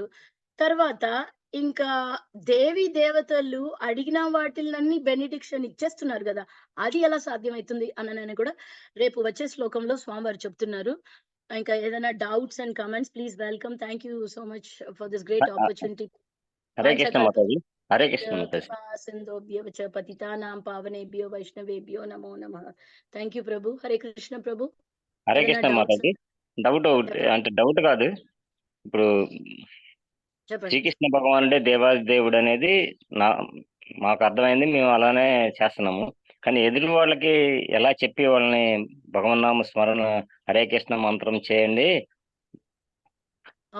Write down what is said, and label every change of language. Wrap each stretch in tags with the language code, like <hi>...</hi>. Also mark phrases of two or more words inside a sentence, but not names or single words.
<te>తర్వాత ఇంకా దేవి దేవతలు అడిగిన వాటిలన్నీ బెనిడిక్షన్ ఇచ్చేస్తున్నారు కదా, అది ఎలా సాధ్యమవుతుంది అని కూడా రేపు వచ్చే శ్లోకంలో స్వామివారు చెప్తున్నారు. ఇంకా ఏదైనా</te> <en>doubts and comments please welcome. thank you so much for this great opportunity.</en> <te>హరే కృష్ణ మాతాజీ. హరే కృష్ణ మాతాజీ.</te> <sa>సింధోభ్యో చ పతితానాం పావనేభ్యో వైష్ణవేభ్యో నమో నమః.</sa> <en>thank you</en> <te>ప్రభు. హరే కృష్ణ ప్రభు. హరే కృష్ణ మాతాజీ. డౌట్ అంటే డౌట్ కాదు, ఇప్పుడు చెప్పండి. శ్రీకృష్ణ భగవానుడే దేవాది దేవుడు అనేది మాకు అర్థమైంది. మేము అలానే చేస్తున్నాము. కానీ ఎదురు వాళ్ళకి ఎలా చెప్పి వాళ్ళని భగవన్నామ స్మరణ హరే కృష్ణ మంత్రం చేయండి, మన</te>